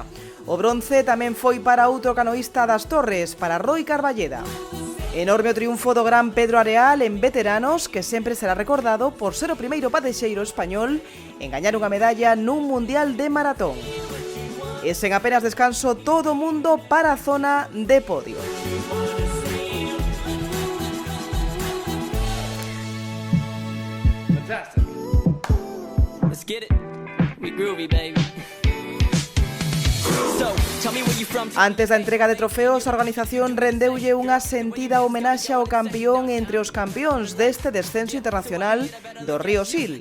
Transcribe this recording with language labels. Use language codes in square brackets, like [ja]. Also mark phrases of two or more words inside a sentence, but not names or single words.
[gl] O bronce tamén foi para outro canoísta das Torres, para Roi Carballeda. Enorme o triunfo do Gran Pedro Areal en veteranos, que sempre será recordado por ser o primeiro padexeiro español en gañar unha medalla nun mundial de maratón. E sen apenas descanso, todo o mundo para a zona de podio. Fantastic. [en] Let's get it. We groovy, baby. [gl] Antes da entrega de trofeos, a organización rendeulle unha sentida homenaxe ao campeón entre os campións deste descenso internacional do Río Sil.